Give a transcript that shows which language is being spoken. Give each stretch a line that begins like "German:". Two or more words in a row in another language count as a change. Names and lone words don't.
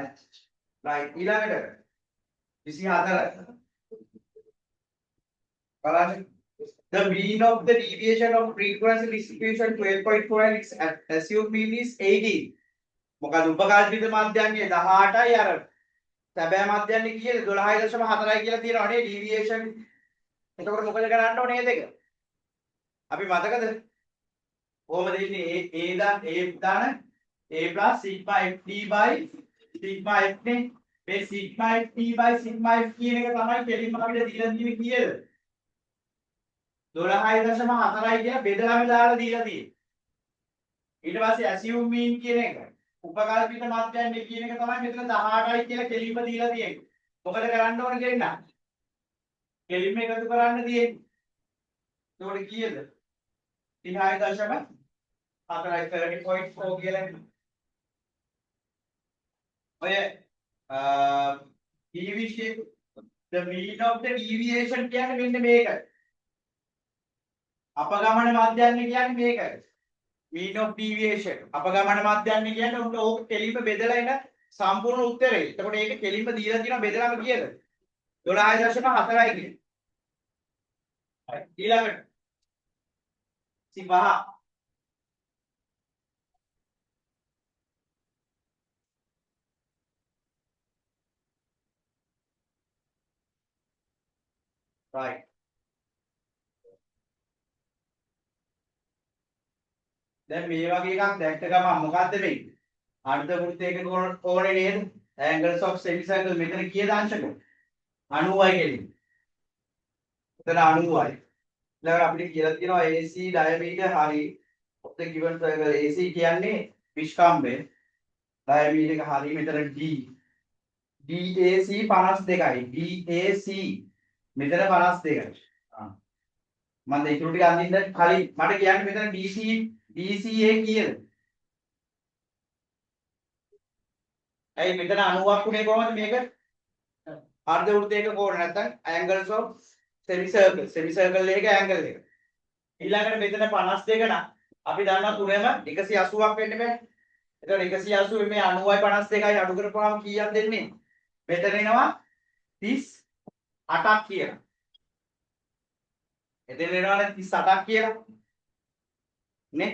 Sinhala: right ඊළඟට 24 බලන්න.
English: The mean of the deviation of frequency distribution 12.4 and its assumed mean is 18.
Sinhala: මොකද උපකල්පිත මාධ්‍යංගයේ 18යි අර සැබෑ මාධ්‍යංගයේ කීයද 12.4යි කියලා තියෙනවා නේ deviation. එතකොට මොකද කරන්න ඕනේ මේ දෙක? අපි මතකද? කොහොමද ඉන්නේ a දාන
English: a plus sigma ft by sigma f
Sinhala: නේ. මේ
English: sigma ft by sigma f
Sinhala: කියන එක තමයි කෙලින්ම අපිට දීලා තියෙන්නේ කීයද? 12.4යි කියලා බෙදලාම දාලා දීලා තියෙන්නේ. ඊට පස්සේ
English: assume mean
Sinhala: කියන එක උපකල්පිත මාධ්‍යංගය කියන එක තමයි මෙතන 18යි කියලා කෙලින්ම දීලා තියෙන්නේ. මොකද කරන්න ඕන කියලා? කෙලින්ම එකතු කරන්න තියෙන්නේ. එතකොට කීයද? 36.4යි 30.4 කියලා. ඔය
English: deviation the mean of the deviation
Sinhala: කියන්නේ මෙන්න මේකයි. අපගමන මාධ්‍යංගය කියන්නේ මේකයි.
English: mean of deviation
Sinhala: අපගමන මාධ්‍යංගය කියන්නේ උන්ට ඕක කෙලින්ම බෙදලා එන සම්පූර්ණ උත්තරේ. එතකොට ඒක කෙලින්ම දීලා තියෙනවා බෙදලාම කීයද? 12.4යි කියන්නේ. හරි. ඊළඟට සිවහ right. දැන් මේ වගේ එකක් දැක්ක ගමන් මොකද්ද වෙන්නේ? අර්ධ වෘත්තයක කෝණේ නේද?
English: angles of semicircle
Sinhala: මෙතන කීයද අංශක? 90යි කියන්නේ. එතන 90යි. ඊළඟට අපිට කියලා තියෙනවා AC diameter හරි
English: of the given circle
Sinhala: AC කියන්නේ විස්කම්භය. diameter එක හරි මෙතන D. DAC 52යි. DAC මෙතන 52යි. මම දැන් ඉතුරු ටික අඳින්න කලින් මට කියන්න මෙතන DCA කීයද? ඇයි මෙතන 90ක් උනේ කොහමද මේක? අර්ධ වෘත්තයක කෝණ නැත්නම්
English: angles of semicircle
Sinhala: එකේ angle එක. ඊළඟට මෙතන 52 නම් අපි දන්නවා තුනම 180ක් වෙන්න බෑ. එතකොට 180 මේ 90යි 52යි අඩු කරපුවාම කීයක් දෙන්නේ? මෙතන එනවා 38ක් කියලා. එතන එනවානේ 38ක් කියලා. නේ?